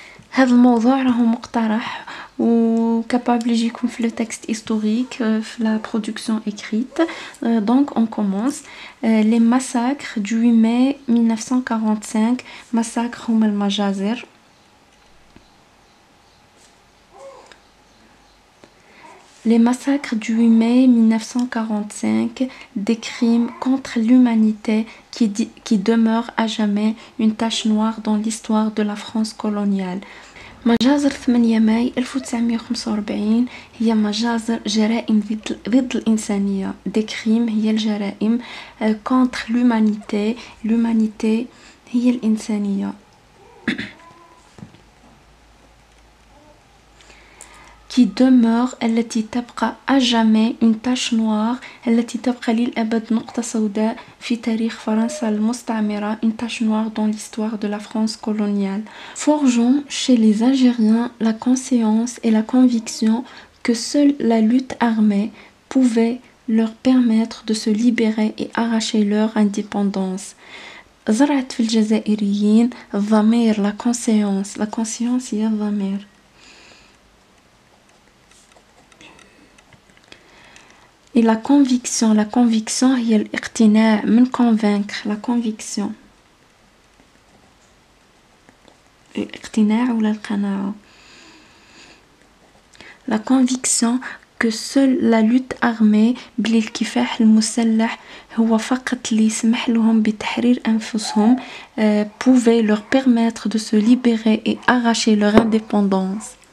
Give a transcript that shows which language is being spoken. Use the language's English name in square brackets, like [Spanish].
[Arabic] هذا الموضوع راهو مقترح وكابابل يجيكم في لو تكست هيستوريك في لا برودكسيون écrite. [French] donc on commence. les massacres du 8 mai 1945. [Arabic] massacres هما المجازر. [French] Les massacres du 8 mai 1945, des crimes contre l'humanité qui demeurent à jamais une tache noire dans l'histoire de la France coloniale. [Arabic] مجازر 8 ماي 1945 هي مجازر جرائم ضد الإنسانية. [French] des crimes [Arabic] هي الجرائم [French] contre l'humanité. [Arabic] l'humanité هي الإنسانية. [French] qui demeure [Arabic] التي تبقى [French] à jamais une tache noire [Arabic] التي تبقى للأبد نقطة سوداء في تاريخ فرنسا المستعمرة. [French] une tache noire dans l'histoire de la France coloniale. Forgeons chez les Algériens la conscience et la conviction que seule la lutte armée pouvait leur permettre de se libérer et arracher leur indépendance. [Arabic] زرعت في الجزائريين الضمير [French] la conscience [Arabic] هي الضمير. [French] Et la conviction [Arabic] هي الاقتناع من convaincre. [French] la conviction [Arabic] الاقتناع ولا القناعة. [French] la conviction que seule la lutte armée [Arabic] بلي الكفاح المسلح هو فقط اللي يسمح لهم بتحرير أنفسهم [French] pouvait leur permettre de se libérer et arracher leur indépendance.